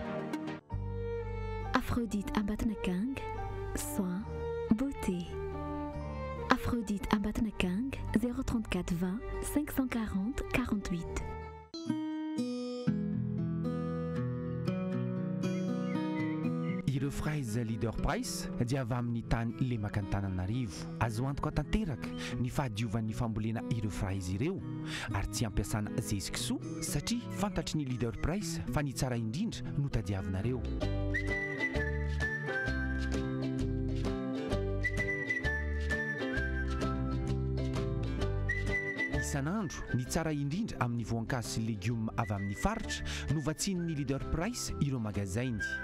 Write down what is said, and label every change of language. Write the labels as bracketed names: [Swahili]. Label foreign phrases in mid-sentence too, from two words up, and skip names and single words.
[French] Aphrodite Ambatnakang, soin, beauté. Aphrodite Ambatnakang, 034 20 540 48. [Malagasy] Ireo Fraiza Leader Price dia avy amin'ny tany le makantananarivo azo antoka tanteraka ny fahadiovan'ny fambolena ireo Fraiza ireo ary tsy ampiasana zezikisoa satria fantatry ny Leader Price fa ny tsara indrindra no tadiavinareo. isan'andro ny tsara indrindra amin'ny voankazo sy légumes avy amin'ny faritra no vatsinin'ny Leader Price ireo magasin.